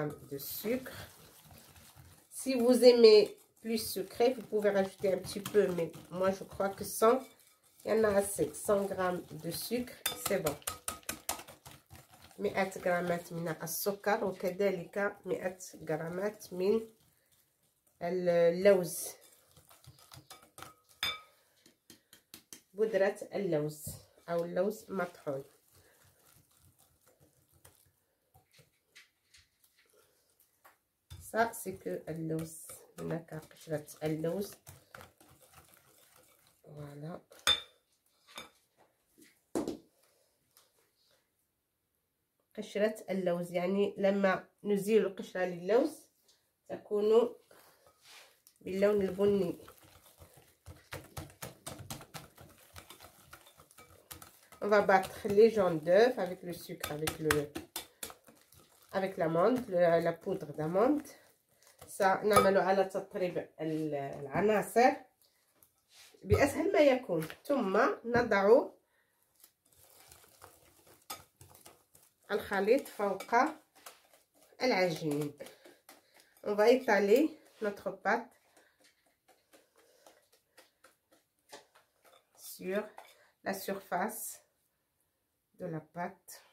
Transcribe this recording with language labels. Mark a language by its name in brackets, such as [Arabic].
[French] De sucre. Si vous aimez plus sucré, vous pouvez rajouter un petit peu, mais moi je crois que 100, il y en a assez. 100 g de sucre, c'est bon. [Arabic] 100 g من السكر وكذلك 100 g من اللوز، بودرة اللوز أو اللوز مطحون. [French] Ça c'est que [Arabic] اللوز، هناك قشرة اللوز. [French] voilà. [Arabic] قشرة اللوز يعني لما نزيل القشرة للوز تكون باللون البني. [French] On va battre les jaunes d'œufs avec le sucre, avec l'amande, la poudre d'amande. [Arabic] سنعمل على تطريب العناصر بأسهل ما يكون. ثم نضع الخليط فوق العجين. [French] On va étaler notre pâte sur la surface de la pâte.